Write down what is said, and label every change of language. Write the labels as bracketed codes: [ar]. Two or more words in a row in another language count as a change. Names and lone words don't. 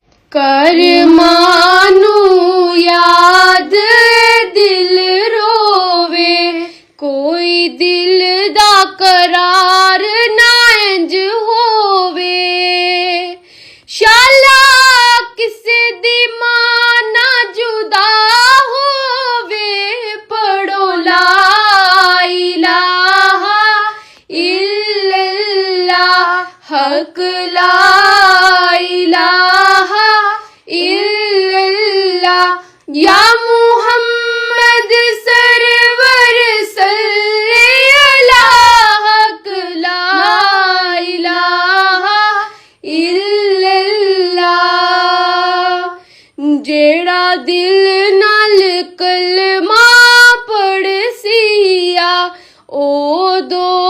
[pa] کر ماں نوں یاد دل روے، کوئی دل دا قرار نا انج ہووے. شالا کسے دی ماں نا جدا ہووے، پڑھو لا [ar] إله إلا الله، حق لا إله إلا الله، يا محمد سرور صل على، حق لا إله إلا الله. [pa] جیہڑا دل نال کلمہ پڑھسیا، او دو